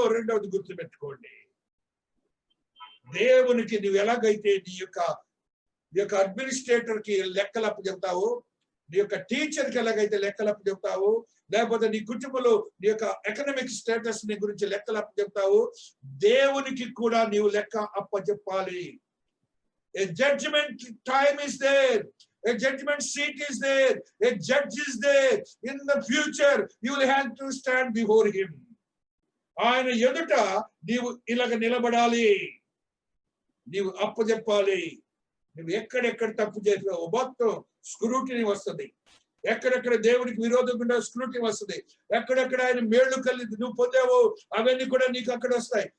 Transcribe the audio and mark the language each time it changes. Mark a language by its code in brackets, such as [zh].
[te] రెండవది గుర్తుపెట్టుకోండి, దేవునికి నువ్వు ఎలాగైతే నీ యొక్క అడ్మినిస్ట్రేటర్ కి లెక్కలు అప్పచెప్తావు, నీ యొక్క టీచర్ కి ఎలాగైతే లెక్కలు అప్పచెప్తావు, లేకపోతే నీ కుటుంబంలో నీ యొక్క ఎకనామిక్ స్టేటస్ ని గురించి లెక్కలు అప్పచెప్తావు, దేవునికి కూడా నీవు లెక్క అప్పచెప్పాలి. [en] A judgment time is there. A judgment seat is there. A judge is there. In the future, you will have to stand before him. [te] ఆయన ఎదుట నీవు ఇలాగ నిలబడాలి, నీవు అప్పచెప్పాలి. నువ్వు ఎక్కడెక్కడ తప్పు చేసావు మొత్తం స్క్రూటినీ వస్తుంది. ఎక్కడెక్కడ దేవుడికి విరోధంగా స్క్రూటినీ వస్తుంది. ఎక్కడెక్కడ ఆయన మేళ్లు కలిగి నువ్వు పొందావు అవన్నీ కూడా నీకు అక్కడ వస్తాయి.